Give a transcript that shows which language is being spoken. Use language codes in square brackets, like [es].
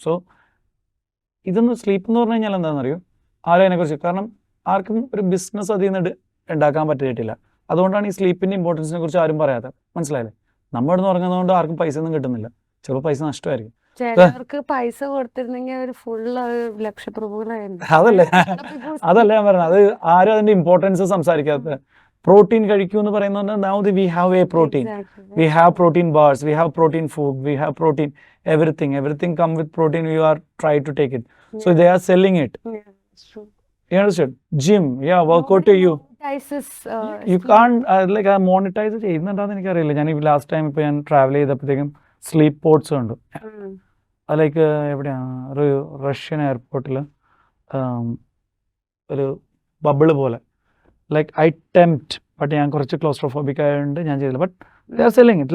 [ml] So ഇതൊന്ന് sleep എന്ന് പറഞ്ഞു കഴിഞ്ഞാൽ എന്താണെന്ന് അറിയോ, ആരും അതിനെക്കുറിച്ച്, കാരണം ആർക്കും ഒരു ബിസിനസ് അതിൽ നിന്ന് ഉണ്ടാക്കാൻ പറ്റിയിട്ടില്ല. അതുകൊണ്ടാണ് ഈ സ്ലീപ്പിൻ്റെ ഇമ്പോർട്ടൻസിനെ കുറിച്ച് ആരും പറയാത്തത്. മനസ്സിലായില്ലേ? നമ്മൾ ഇവിടുന്ന് ഉറങ്ങുന്നതുകൊണ്ട് ആർക്കും പൈസ ഒന്നും കിട്ടുന്നില്ല. ചിലപ്പോൾ പൈസ നഷ്ടമായിരിക്കും. ചിലവർക്ക് പൈസ കൊടുത്തിരുന്നെങ്കിൽ അവർ ഫുള്ള് ലക്ഷപ്രഭുകളായിരുന്നു. അതല്ലേ അതല്ല ഞാൻ പറഞ്ഞത്, അത് ആരും അതിന്റെ ഇമ്പോർട്ടൻസ് സംസാരിക്കാത്ത. പ്രോട്ടീൻ കഴിക്കൂ എന്ന് പറയുന്നത് [en] now we have a protein, we have protein bars, we have protein food, we have protein everything come with protein. You are try to take it, so they are selling it. You understood? Gym, yeah, workout to you. You can't like monetize [ml] ചെയ്യുന്നുണ്ടാന്ന് എനിക്കറിയില്ല. ഞാൻ last time ഇപ്പൊ ഞാൻ travel ചെയ്തപ്പോഴത്തേക്കും sleep pods ഉണ്ട്. Like എവിടെയാണ്, ഒരു Russian എയർപോർട്ടിൽ ഒരു ബബിള് പോലെ, ലൈക്ക് ഐ ടെംപ്റ്റ്, ബട്ട് ഞാൻ കുറച്ച് ക്ലോസ്ട്രോഫോബിക് ആയതുകൊണ്ട് ഞാൻ ചെയ്തില്ല. [en] But they are selling it.